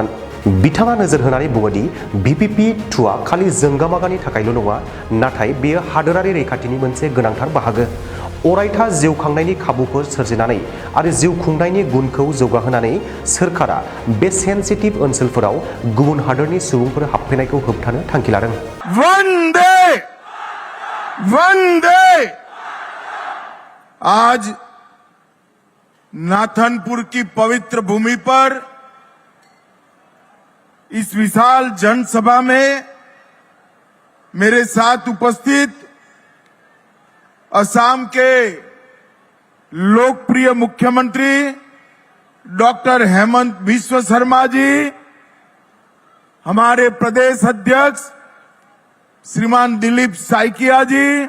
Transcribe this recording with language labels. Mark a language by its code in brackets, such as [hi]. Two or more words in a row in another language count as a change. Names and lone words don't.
[brx] बिथाङा नोजोर होनानै बुङोदि BPP-2आ खालि जोंगामागानि थाखायल' नङा, नाथाय बेयो हादोरारि रैखाथिनि मोनसे गोनांथार बाहागो। अरायथा जिउ खांनायनि खाबुफोर सोरजिनानै आरो जिउ खुंनायनि गुनखौ जौगाहोनानै सोरखारा बे सेन्सिटिभ ओनसोलफोराव गुबुन हादोरनि सुबुंफोर हाबफैनायखौ होबथानो थांखि लादों। [hi] वंदे वंदे। आज नाथनपुर की पवित्र भूमि पर इस विशाल जनसभा में मेरे साथ उपस्थित असम के लोकप्रिय मुख्यमंत्री डॉक्टर हेमंत बिस्व शर्मा जी, हमारे प्रदेश अध्यक्ष श्रीमान दिलीप साइकिया जी,